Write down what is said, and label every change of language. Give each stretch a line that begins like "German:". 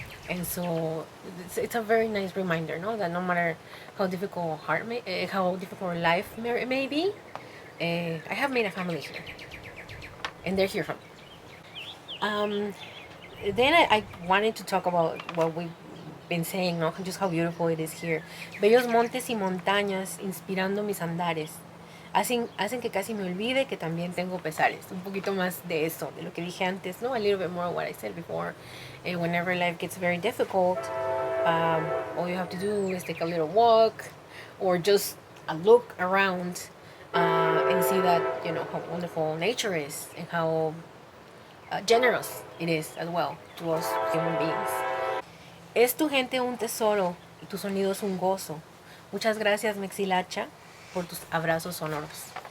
English: And so it's a very nice reminder, no, that no matter how difficult life may be, I have made a family here, and they're here from. Um, then I wanted to talk about what we've been saying, no, just how beautiful it is here.
Spanish: Bellos montes y montañas inspirando mis andares. Hacen que casi me olvide que también tengo pesares. Un poquito más de eso, de lo que dije antes, ¿no?
English: A little bit more of what I said before. Whenever life gets very difficult, all you have to do is take a little walk, or just a look around, and see that, how wonderful nature is, and how generous it is as well to us human beings.
Spanish: Es tu gente un tesoro y tu sonido es un gozo. Muchas gracias, Mexilacha, por tus abrazos sonoros.